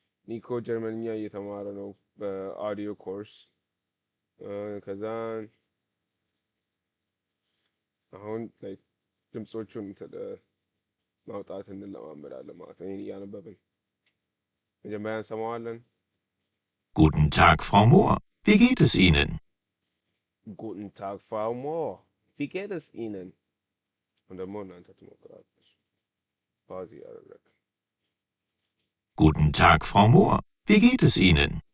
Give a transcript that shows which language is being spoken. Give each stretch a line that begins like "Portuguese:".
Amharic: ኒኮ ጀርመንኛ እየተማረ ነው በአዲዮ ኮርስ። ከዛን አሁን ላይ ድምፆቹን ማውጣት እንለማመዳለን ማለት ነው። ይሄን እያነበብን መጀመሪያ እንሰማዋለን።
German: Guten Tag, Frau Mohr, wie geht es Ihnen? Guten Tag, Frau Mohr. Wie geht es Ihnen? Und
Amharic: ደግሞ እናንተ ትሞክራለች። ፓዚ ያደረግ
German: Guten Tag, Frau Mohr, wie geht es Ihnen?